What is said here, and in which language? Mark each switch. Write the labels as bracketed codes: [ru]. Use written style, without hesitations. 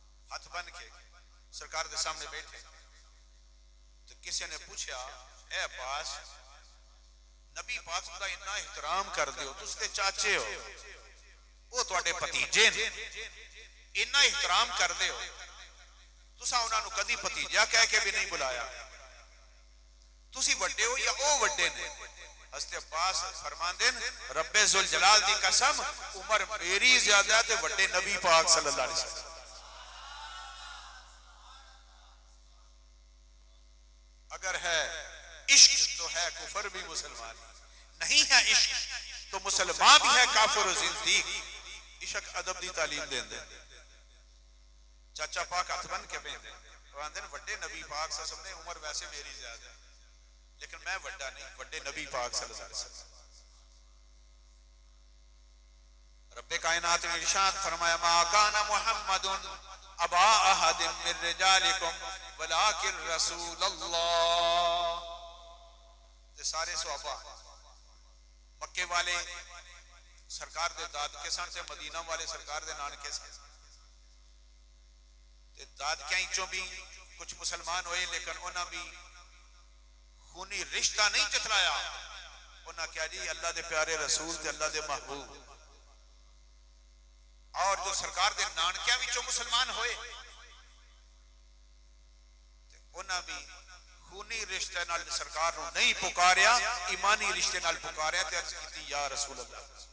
[pa] ہاتھ بن کے سرکار دے سامنے بیٹھے تو کسی نے پوچھا اے عباس, نبی پاک دا اتنا احترام کر دیو, تس تے چاچے ہو, وہ تواڈے بھتیجے نے, اتنا احترام کر دیو, تساں انہاں نو کدی بھتیجا کہہ کے بھی نہیں بلایا, تسی وڈے ہو یا او وڈے نے؟ حضرت عباس فرماندے رب ذوالجلال دی قسم عمر میری زیادہ تے وڈے نبی پاک صلی اللہ علیہ وسلم. [ur] اگر ہے عشق تو ہے کفر بھی مسلمان, نہیں ہے عشق تو مسلمان بھی ہے کافر و زندیق. [pa] عشق ادب دی تعلیم دین دے. چاچا پاک ہاتھ بن کے بیندے وہ آندے وڈے نبی پاک صلی اللہ علیہ وسلم نے عمر ویسے میری زیادہ لیکن میں وڈا نہیں وڈے نبی پاک صلی اللہ علیہ وسلم. رب کائنات نے ارشاد فرمایا [ar] ما کان محمد ابا احد من رجالکم ولکن رسول اللہ. [pa] سارے صحابہ مکے والے سرکار دے داد کے سن سے مدینہ والے سرکار دے نانکے سن داد کہیں بھی کچھ مسلمان ہوئے لیکن انہاں بھی خونی رشتہ نہیں جتلایا. انہاں کیا جی اللہ دے پیارے رسول تے اللہ دے محبوب اور جو سرکار دے نانکیاں وچوں مسلمان ہوئے انہاں بھی خونی رشتے نال سرکار نو نہیں پکاریا ایمانی رشتے نال پکاریا تے عرض کیتی یا رسول اللہ.